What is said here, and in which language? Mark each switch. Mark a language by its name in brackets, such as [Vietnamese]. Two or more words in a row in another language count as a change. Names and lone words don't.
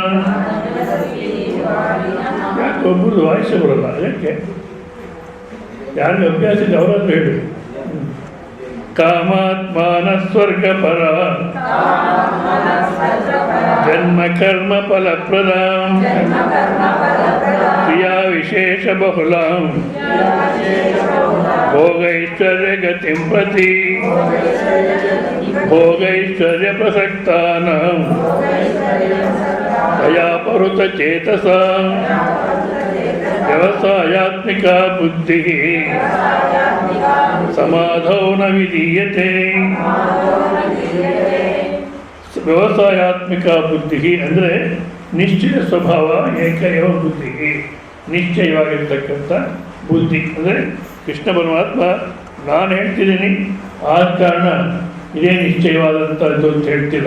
[Kannada] ಯಾಕೆ ಒಬ್ಬರು ವಾಯ್ಸೆ ಬರಲ್ಲ? ಯಾಕೆ? ಯಾರಿಗೆ ಅಭ್ಯಾಸ ಇದೆ ಅವರಾದ್ರೂ ಹೇಳಿ. [Sanskrit] ಕಾಮಾತ್ಮಾನ ಸ್ವರ್ಗಪರ ಜನ್ಮ ಕರ್ಮ ಫಲಪ್ರದ ಕ್ರಿಯಾ ವಿಷಯ बहुलां भोगैश्वर्यगतिं प्रति भोगैश्वर्यप्रसक्तानां दयापहृतचेतसां व्यवसायात्मिका बुद्धिः समाधौ न विधीयते. ವ್ಯವಸಾಯಾತ್ಮಿಕ ಬುದ್ಧಿ [Kannada] ಅಂದರೆ ನಿಶ್ಚಯ ಸ್ವಭಾವ, [Sanskrit] ಏಕೈವ ಬುದ್ಧಿ, [Kannada] ನಿಶ್ಚಯವಾಗಿರ್ತಕ್ಕಂಥ ಬುದ್ಧಿ. ಅಂದರೆ ಕೃಷ್ಣ ಪರಮಾತ್ಮ ನಾನು ಹೇಳ್ತಿದ್ದೀನಿ ಆದ ಕಾರಣ ಇದೇ ನಿಶ್ಚಯವಾದಂಥದ್ದು ಅಂತ ಹೇಳ್ತಿಲ್ಲ.